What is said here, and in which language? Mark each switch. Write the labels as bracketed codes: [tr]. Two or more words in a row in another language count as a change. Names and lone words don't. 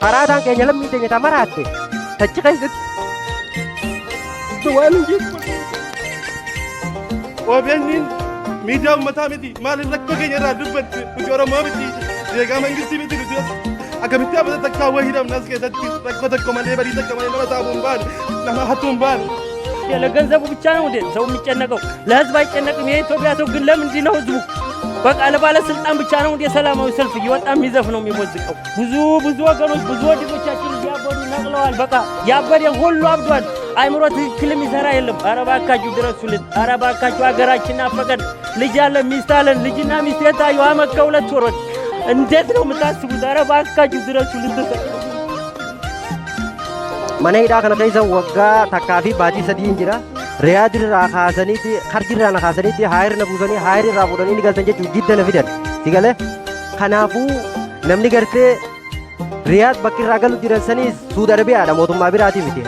[om] Maraataan keenya lammii teenya taa maraatte tachi keessatti waan hin jeequ. OBN'n miidiyaa uummataa miti maaliif rakkoo keenya irraa dubbatte nuti Oromoo miti deegaa mangistii miti nuti akkamitti abata takkaa wayii hidhamna as keessatti rakkoo tokko malee badii tokko malee nama saamuu hin baane nama hattuu hin baane. [am] ለገንዘቡ ብቻ ነው እንዴ ሰው የሚጨነቀው? ለህዝብ አይጨነቅም? የኢትዮጵያ ሰው ግን ለምንድን ነው ህዝቡ በቃ ለባለስልጣን ብቻ ነው እንዴ ሰላማዊ ሰልፍ እየወጣ የሚዘፍ ነው የሚሞዝቀው? ብዙ ወገኖች ብዙ ወንድሞቻችን እያበዱ ነቅለዋል። በቃ ያበደ ሁሉ አብዷል። አይምሮ ትክክል የሚሰራ የለም። ኧረ እባካችሁ ድረሱልን። ኧረ እባካችሁ ሀገራችንን አፈቀድ ልጅ አለን ሚስት አለን። ልጅና ሚስት የታየው አመት ከሁለት ወሮች እንዴት ነው የምታስቡት? ኧረ እባካችሁ ድረሱልን። [om] mana hidhaa kana keessa waggaa takkaa fi baatii sadii hin jira. Riyaad irraa kaasaniiti harki irraa na kaasaniiti haayir na buusanii haayir irraa fuudhanii ni galtan jechuun jidda na fidan. Sigalee kanaafuu namni gartee Riyaad bakki irraa galu jiran sanis Suudi Arabiyaadha mootummaa biraatii miti.